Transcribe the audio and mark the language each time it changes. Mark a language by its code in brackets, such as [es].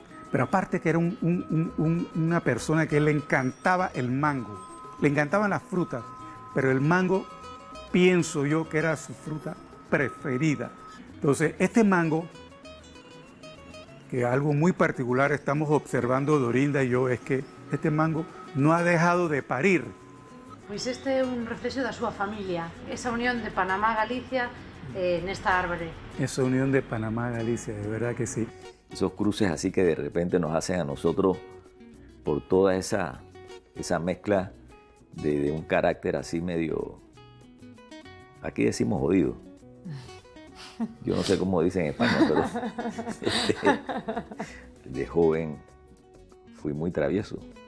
[es] Pero aparte que era una persona que le encantaba el mango, le encantaban las frutas, pero el mango pienso yo que era su fruta preferida. Entonces, este mango, que algo muy particular estamos observando Dorinda y yo, es que este mango no ha dejado de parir. [gl] Pois este é un reflexo da súa familia, esa unión de Panamá-Galicia nesta árbore. [es] Esa unión de Panamá-Galicia, de verdad que sí. Esos cruces así que de repente nos hacen a nosotros, por toda esa mezcla de un carácter así medio, aquí decimos jodido. Yo no sé cómo dicen en España, pero de joven fui muy travieso.